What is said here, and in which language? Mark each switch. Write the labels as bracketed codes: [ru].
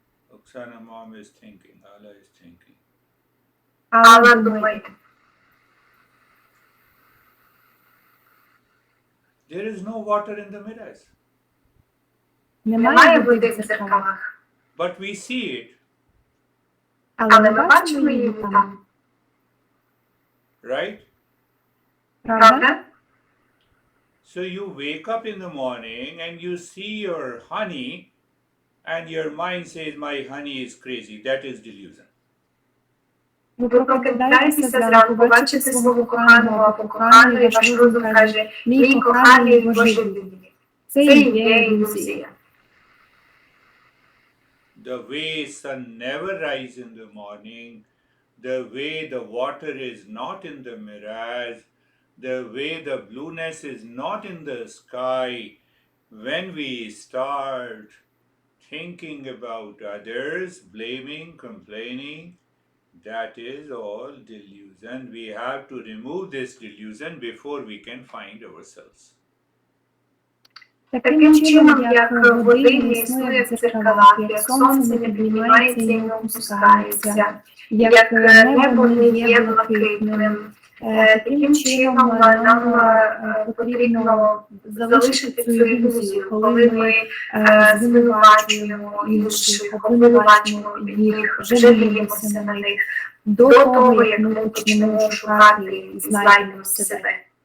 [en] Oksana mom is thinking, Allah is thinking. [uk] Алла думає. [en] There is no water in the mirrors. [uk] Немає води в дзеркалах. [en] But we see it, [uk] Але ми бачимо її там. [en] right? [uk] Правда? [en] So you wake up in the morning and you see your honey and your mind says, my honey is crazy. That is delusion. [uk] Ви прокидаєтеся зранку, бачите свого коханого або кохану, і ваш розум каже, мій коханий божевільний. Це і є ілюзія. [en] The way sun never rises in the morning, the way the water is not in the mirrors, the way the blueness is not in the sky, when we start thinking about others, blaming, complaining, that is all delusion. We have to remove this delusion before we can find ourselves. [uk] Таким чином, як води не існує в дзеркалах, як сонце не піднімається і не опускається, як небо не є блакитним, таким чином нам потрібно залишити цю ілюзію, коли ми звинувачуємо інших, обвинувачуємо їх, жаліємося на них, до того, як ми почнемо шукати і знайдемо себе.